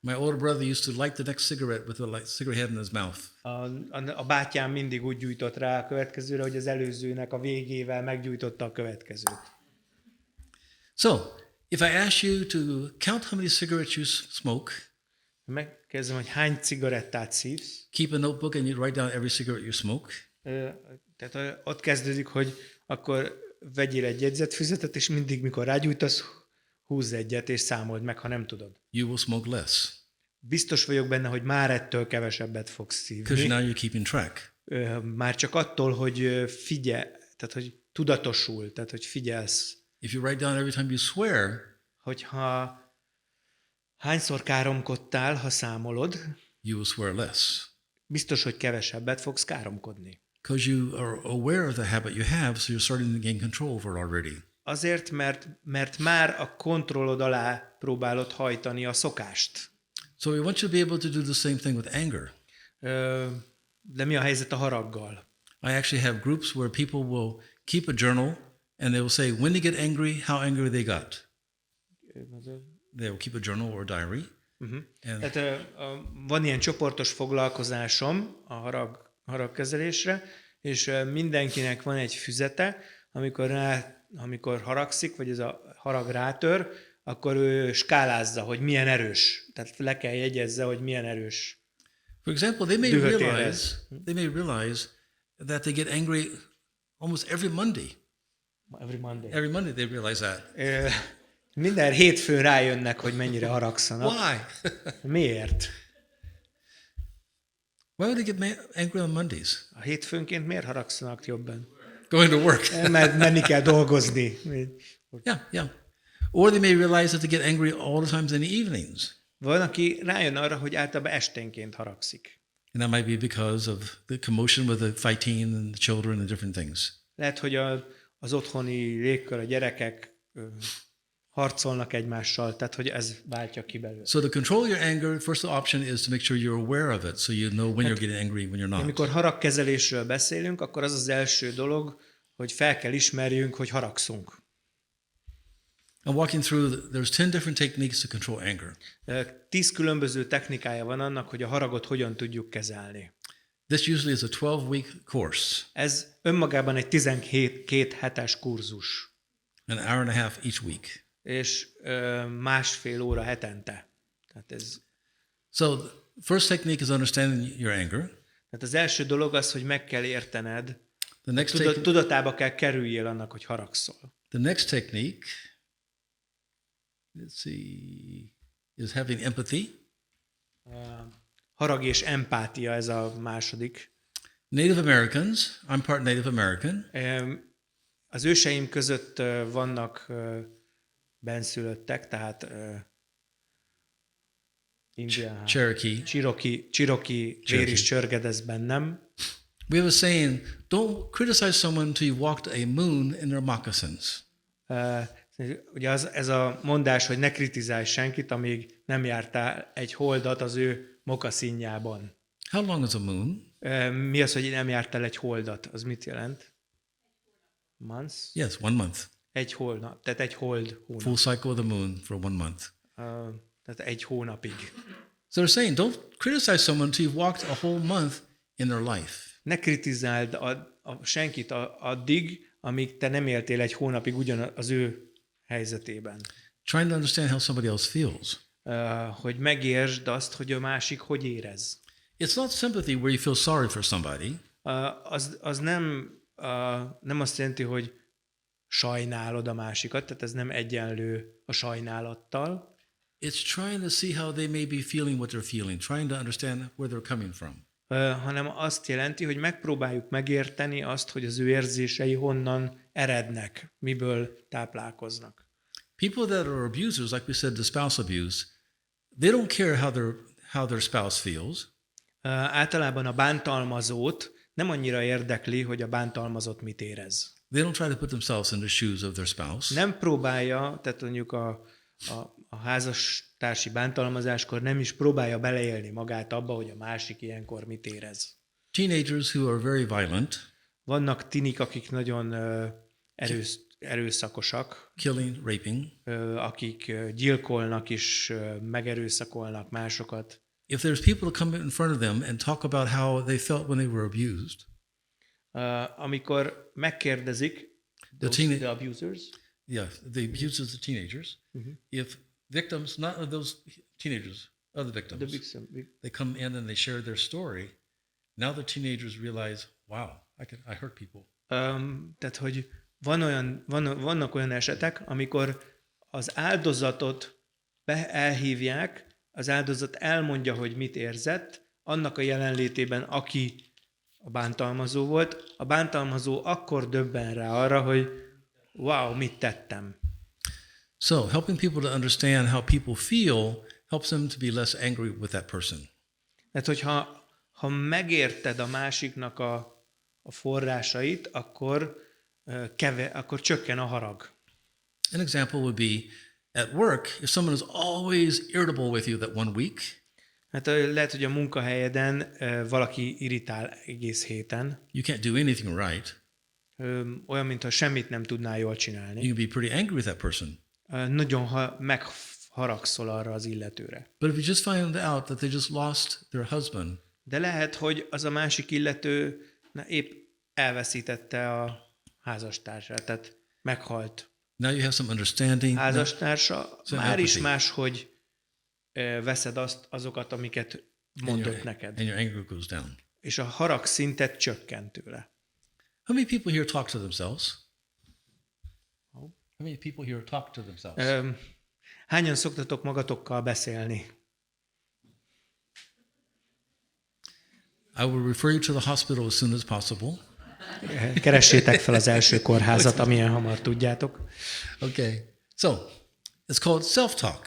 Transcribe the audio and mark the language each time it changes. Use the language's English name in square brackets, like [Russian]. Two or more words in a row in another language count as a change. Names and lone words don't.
[English] My older brother used to light the next cigarette with a cigarette head in his mouth. [Hungarian] A bátyám mindig úgy gyújtott rá a következőre, hogy az előzőnek a végével meggyújtotta a következőt. [English] So, if I ask you to count how many cigarettes you smoke, [Hungarian] Megkezdem, hogy hány cigarettát szívsz. [English] keep a notebook and you write down every cigarette you smoke. [Hungarian] Tehát ott kezdődik, hogy akkor vegyél egy jegyzetfüzetet, és mindig, mikor rágyújtasz, húzz egyet, és számold meg, ha nem tudod. [English] You will smoke less [Hungarian] Biztos vagyok benne, hogy már ettől kevesebbet fogsz [English] because [Hungarian] szívni. [English] now you're keeping track. [Hungarian] Már csak attól, hogy figyelj, tehát hogy tudatosul, tehát hogy figyelsz. [English] If you write down every time you swear, [Hungarian] Hogyha hányszor káromkodtál, ha számolod, [English] you will swear less [Hungarian] biztos, hogy kevesebbet fogsz káromkodni. [English] because you are aware of the habit you have, so you're starting to gain control over it already. [Hungarian] Azért, mert már a kontrollod alá próbálod hajtani a szokást. [English] So we want you to be able to do the same thing with anger. [Hungarian] De mi a helyzet a haraggal? [English] I actually have groups where people will keep a journal and they will say when they get angry, how angry they got. They will keep a journal or a diary. And [Hungarian] Tehát van ilyen csoportos foglalkozásom a haragkezelésre, és mindenkinek van egy füzete, amikor haragszik, vagy ez a harag rátör, akkor ő skálázza, hogy milyen erős. Tehát le kell jegyezze, hogy milyen erős. [English] for example, they may realize that they get angry almost every Monday. Every Monday. Every Monday they realize that. [Hungarian] Minden hétfőn rájönnek, hogy mennyire haragszanak. [English] Why? [Hungarian] Miért? [English] Why would they get angry on Mondays? [Hungarian] A hétfőnként miért haragszanak jobban? [English] Going to work. [Hungarian] Mert menni kell dolgozni. [English] Yeah. Or they may realize that they get angry all the times in the evenings. [Hungarian] Van, aki rájön arra, hogy általában esténként haragszik. [English] And that might be because of the commotion with the fighting and the children and different things. [Hungarian] Lehet, hogy az otthoni légkör, a gyerekek harcolnak egymással, tehát hogy ez váltja ki belőle. [English] So to control your anger, first option is to make sure you're aware of it, so you know when you're getting angry, when you're not. [Hungarian] Amikor haragkezelésről beszélünk, akkor az az első dolog, hogy fel kell ismerjünk, hogy haragszunk. [English] I'm walking through, there's 10 different techniques to control anger. [Hungarian] 10 különböző technikája van annak, hogy a haragot hogyan tudjuk kezelni. [English] This usually is a 12-week course, [Hungarian] Ez önmagában egy 12 hetes kurzus, [English] an hour and a half each week. [Hungarian] és másfél óra hetente. Tehát [English] So the first technique is understanding your anger. [Hungarian] tehát az első dolog az, hogy meg kell értened, [English] The next technique, [Hungarian] tudatába kell kerüljél annak, hogy haragszol. [English] the next technique, let's see, is having empathy. [Hungarian] Harag és empátia, ez a második. [English] Native Americans, I'm part Native American. [Hungarian] Az őseim között vannak benszülöttek, tehát Indián, Cherokee vér is csörgedez bennem. [English] We have a saying, don't criticize someone until you walked a moon in their moccasins. [Hungarian] Ugye ez a mondás, hogy ne kritizálj senkit, amíg nem jártál egy holdat az ő mokaszínjában. [English] How long is a moon? [Hungarian] Mi az, hogy nem jártál egy holdat? Az mit jelent? [English] Months? Yes, 1 month. [Hungarian] Egy holnap, tehát egy hold hónap. [English] Full cycle of the moon for 1 month. [Hungarian] Tehát egy hónapig. [English] So they're saying, don't criticize someone until you've walked a whole month in their life. [Hungarian] Ne kritizáld senkit addig, amíg te nem éltél egy hónapig ugyanaz ő helyzetében. [English] Trying to understand how somebody else feels. [Hungarian] Hogy megértsd azt, hogy a másik hogy érez. [English] It's not sympathy where you feel sorry for somebody. [Hungarian] Az nem azt jelenti, hogy sajnálod a másikat, tehát ez nem egyenlő a sajnálattal. [English] It's trying to see how they may be feeling what they're feeling, trying to understand where they're coming from. [Hungarian] Hanem azt jelenti, hogy megpróbáljuk megérteni azt, hogy az ő érzései honnan erednek, miből táplálkoznak. [English] People that are abusers, like we said, the spouse abuse, they don't care how their spouse feels. [Hungarian] Általában a bántalmazót nem annyira érdekli, hogy a bántalmazott mit érez. [English] They don't try to put themselves in the shoes of their spouse. [Hungarian] Nem próbálja, tehát mondjuk a házastársi bántalmazáskor nem is próbálja beleélni magát abba, hogy a másik ilyenkor mit érez. [English] Teenagers who are very violent. [Hungarian] Vannak tinik, akik nagyon erőszakosak. [English] Killing, raping. [Hungarian] Akik gyilkolnak és megerőszakolnak másokat. [English] If there's people to come in front of them and talk about how they felt when they were abused. [Hungarian] Amikor megkérdezik [English] the abusers. Yeah, the abusers, the teenagers. If victims, not of those teenagers, other victims, they come in and they share their story. Now the teenagers realize, wow, I hurt people. [Hungarian] Tehát, hogy vannak olyan esetek, amikor az áldozatot elhívják, az áldozat elmondja, hogy mit érzett, annak a jelenlétében, aki a bántalmazó volt, a bántalmazó akkor döbben rá arra, hogy wow, mit tettem. [English] So, helping people to understand how people feel helps them to be less angry with that person. [Hungarian] Tehát, hogyha megérted a másiknak a forrásait, akkor csökken a harag. [English] An example would be at work, if someone is always irritable with you that 1 week. [Hungarian] Hát lehet, hogy a munkahelyeden valaki irritál egész héten. [English] You can't do anything right. [Hungarian] Olyan, mintha semmit nem tudnál jól csinálni. [English] You can be pretty angry with that person. [Hungarian] Nagyon megharagszol arra az illetőre. [English] But if you just find out that they just lost their husband. [Hungarian] De lehet, hogy az a másik illető épp elveszítette a házastársát, tehát meghalt. [English] Now you have some understanding. [Hungarian] Házastársa, már is máshogy veszed azokat, amiket mondott neked. [English] And your anger goes down. [Hungarian] És a harag szintet csökkent tőle. [English] How many people here talk to themselves? How many people here talk to themselves? [Hungarian] Hányan szoktatok magatokkal beszélni? [English] I will refer you to the hospital as soon as possible. [Hungarian] Keressétek fel az első kórházat, amilyen hamar tudjátok. [English] Okay. So, it's called self-talk.